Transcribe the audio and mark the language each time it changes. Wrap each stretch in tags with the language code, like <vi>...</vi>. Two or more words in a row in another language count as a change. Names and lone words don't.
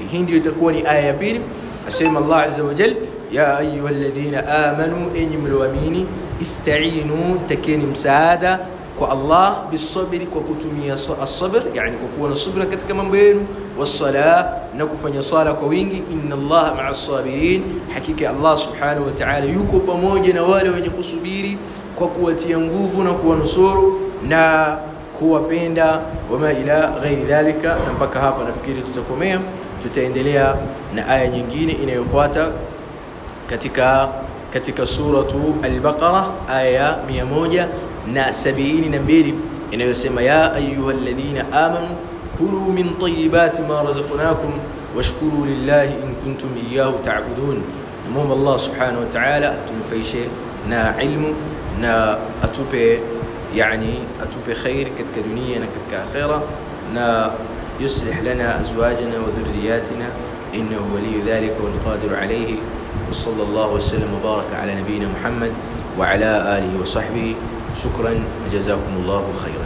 <sw>Hii ndio itakuwa ni aya ya pili. Asema Allah</sw> <ar>عز وجل يا أيها الذين آمنوا,</ar> <sw>enyi mlioamini, ista'inu, takeni msaada kwa Allah bisabri, kwa kutumia as-sabr, yani kwa kuwa na subra katika mambo yenu, was-sala, na kufanya sala kwa wingi.</sw> <ar>إن الله مع الصابرين,</ar> <sw>hakika Allah</sw> <ar>سبحانه وتعالى</ar> <sw>yuko pamoja na wale wenye kusubiri kwa kuwatia nguvu na kuwanusuru na kuwapenda,</sw> <ar>وما إلى غير ذلك.</ar> <sw>Na mpaka hapa nafikiri tutakomea, tutaendelea na aya nyingine inayofuata katika suratu al-Baqara, aya 172 inayosema</sw> <ar>يا أيها الذين آمنوا كلوا من طيبات ما رزقناكم واشكروا لله إن كنتم إياه تعبدون.</ar> <sw>Namuomba Allah</sw> <ar>سبحانه وتعالى</ar> <sw>atunufaishe na ilmu na atupe khair katika dunia na katika akhira, na</sw> <ar>يصلح لنا أزواجنا وذرياتنا إنه ولي ذلك والقادر عليه. وصلى الله وسلم وبارك على نبينا محمد وعلى آله وصحبه. شكرا وجزاكم الله خيرا.</ar>